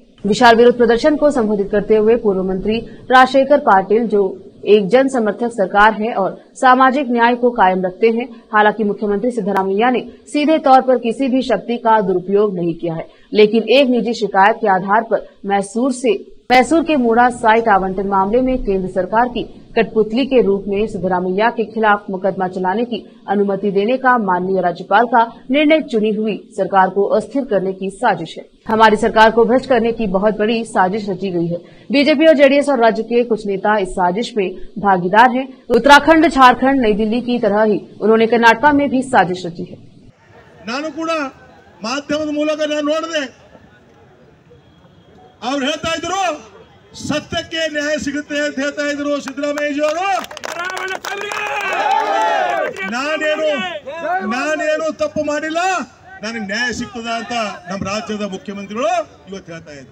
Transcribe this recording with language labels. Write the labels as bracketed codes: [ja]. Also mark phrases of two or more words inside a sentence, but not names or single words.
[hi] विशाल विरोध प्रदर्शन को संबोधित करते हुए पूर्व मंत्री राजशेखर पाटिल, जो एक जन समर्थक सरकार है और सामाजिक न्याय को कायम रखते हैं, हालांकि मुख्यमंत्री सिद्धरामैया ने सीधे तौर पर किसी भी शक्ति का दुरुपयोग नहीं किया है, लेकिन एक निजी शिकायत के आधार पर मैसूर के मूड़ा साइट आवंटन मामले में केंद्र सरकार की कठपुतली के रूप में सिद्धरामैया के खिलाफ मुकदमा चलाने की अनुमति देने का माननीय राज्यपाल का निर्णय चुनी हुई सरकार को अस्थिर करने की साजिश है। हमारी सरकार को भ्रष्ट करने की बहुत बड़ी साजिश रची गई है। बीजेपी और जेडीएस और राज्य के कुछ नेता इस साजिश में भागीदार हैं। उत्तराखंड, झारखंड, नई दिल्ली की तरह ही उन्होंने कर्नाटक में भी साजिश रची है। [kn] ನಾನು ಕೂಡ ಮಾಧ್ಯಮದ ಮೂಲಕ ನಾನು ನೋಡಿದೆ, ಅವ್ರು ಹೇಳ್ತಾ ಇದ್ರು ಸತ್ಯಕ್ಕೆ ನ್ಯಾಯ ಸಿಗುತ್ತೆ ಅಂತ ಹೇಳ್ತಾ ಇದ್ರು ಸಿದ್ದರಾಮಯ್ಯಜಿ ಅವರು। ನಾನೇನು ತಪ್ಪು ಮಾಡಿಲ್ಲ, ನನಗೆ ನ್ಯಾಯ ಸಿಗ್ತದ ಅಂತ ನಮ್ಮ ರಾಜ್ಯದ ಮುಖ್ಯಮಂತ್ರಿಗಳು ಇವತ್ತು ಹೇಳ್ತಾ ಇದ್ರು।